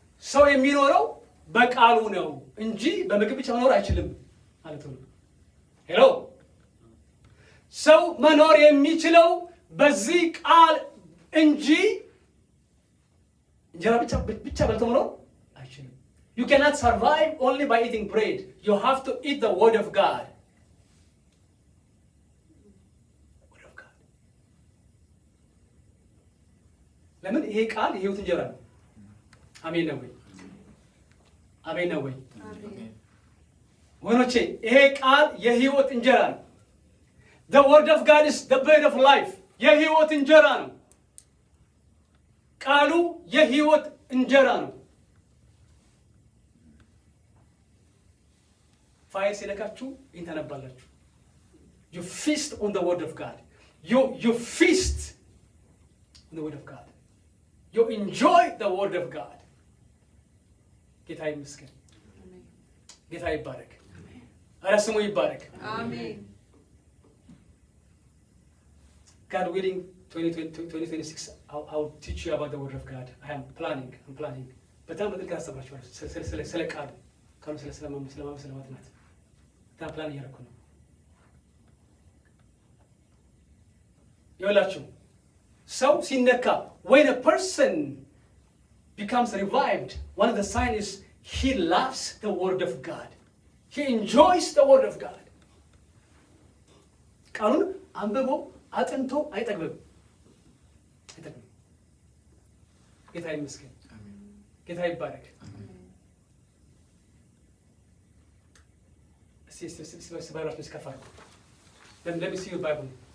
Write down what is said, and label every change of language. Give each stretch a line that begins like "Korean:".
Amharic: ሰው የሚኖረው በቃሉ ነው እንጂ በምግብ ብቻ መኖር አይችልም ማለት ነው። ሄሎ፣ ሰው መኖር የሚችለው በዚህ ቃል እንጂ እንጀራ ብቻ በልቶ መኖር አይችልም።
English: You cannot survive only by eating bread. You have to eat the word of God. Word of God.
Amharic: ለምን? ይሄ ቃል የህይወት እንጀራ ነው። አሜን ነው ወይ? አሜን ነው ወይ? ወገኖቼ ይሄ ቃል የህይወት እንጀራ ነው።
English: The word of God is the bread of life.
Amharic: የህይወት እንጀራ ነው። ቃሉ የህይወት እንጀራ ነው። ፋይል ሲነካችሁ ይህን ታነባላችሁ።
English: You feast on the word of God. You feast on the word of God. You enjoy the word of God.
Amharic: ጌታ ይመስገን። ጌታ ይባረክ። ኧረ ስሙ ይባረክ። አሜን።
English: God willing 2026 I'll teach you about the word of God. I'm planning.
Amharic: በጣም በጥልቅ አስተምራችኋለሁ ስለ ቃሉ ስለማጥናት በጣም ፕላን እያደረኩ ነው። ይኸውላችሁ ሰው ሲነካ
English: when a person becomes revived, one of the signs is he loves the word of God. He enjoys the word of God.
Amharic: ቃሉን አንብቦ አጥንቶ አይጠግብም። ጌታ ይመስገን። ጌታ ይባረክ። እስቲ ባይብላችሁን እስከፋሉ።
English: Let me see your Bible.